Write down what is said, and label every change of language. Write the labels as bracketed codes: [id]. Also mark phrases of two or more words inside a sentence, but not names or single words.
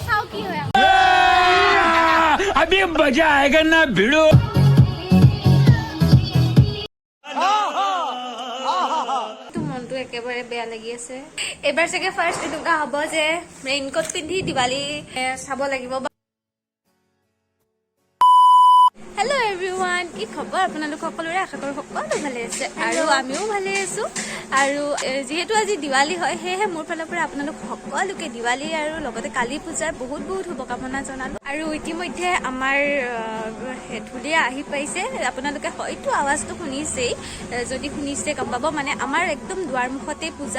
[as] কি হয় [hi] अभी मजा आएगा ना भिड़ो। [as] মনটো একেবাৰে বেয়া লাগি আছে এবাৰ চাগে ফাৰ্ষ্ট এনেকুৱা হ'ব যে ৰেইনকোট পিন্ধি দিৱালী চাব লাগিব হেল্ল' এভৰিৱান কি খবৰ আপোনালোক সকলোৰে আশা কৰোঁ সকলো ভালে আছে আৰু আমিও ভালে আছো আৰু যেহেতু আজি দিৱালী হয় সেয়েহে মোৰ ফালৰ পৰা আপোনালোক সকলোকে দিৱালী আৰু লগতে কালী পূজাৰ বহুত বহুত শুভকামনা জনালো আৰু ইতিমধ্যে আমাৰ ঢুলীয়া আহি পাইছে আপোনালোকে হয়তো আৱাজটো শুনিছেই যদি শুনিছে গম পাব মানে আমাৰ একদম দুৱাৰমুখতে পূজা